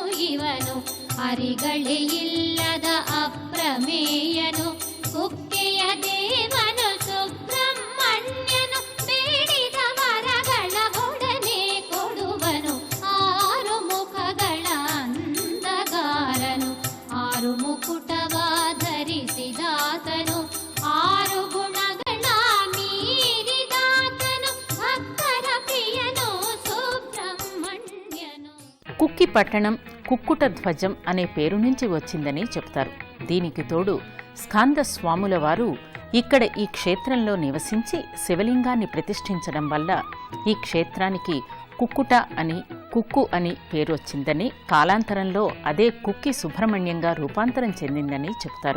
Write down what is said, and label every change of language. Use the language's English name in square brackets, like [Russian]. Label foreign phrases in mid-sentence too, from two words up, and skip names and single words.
[Kannada] ಇವನು ಹರಿಗಳೇ ಇಲ್ಲದ ಅಪ್ರಮೇಯನು ಕುಕ್ಕೆಯ ದೇವನು ಸುಬ್ರಹ್ಮಣ್ಯನು ಬೇಡಿದ ವರಗಳ ಒಡನೆ ಕೊಡುವನು ಆರು ಮುಖಗಳ ಅಂದಗಾರನು ಆರು ಮುಕುಟವ ಧರಿಸಿದಾತನು ಆರು ಗುಣಗಳ ಮೀರಿದಾತನು ಭಕ್ತರ ಪ್ರಿಯನು ಸುಬ್ರಹ್ಮಣ್ಯನು. [Telugu] కుక్కి పట్టణం కుక్కుట ధ్వజం అనే పేరు నుంచి వచ్చిందని చెప్తారు. దీనికి తోడు స్కాంద స్వాముల వారు ఇక్కడ ఈ క్షేత్రంలో నివసించి శివలింగాన్ని ప్రతిష్ఠించడం వల్ల ఈ క్షేత్రానికి కుక్కుట అని, కుక్కు అని పేరు వచ్చిందని, కాలాంతరంలో అదే కుక్కి సుబ్రహ్మణ్యంగా రూపాంతరం చెందిందని చెబుతారు.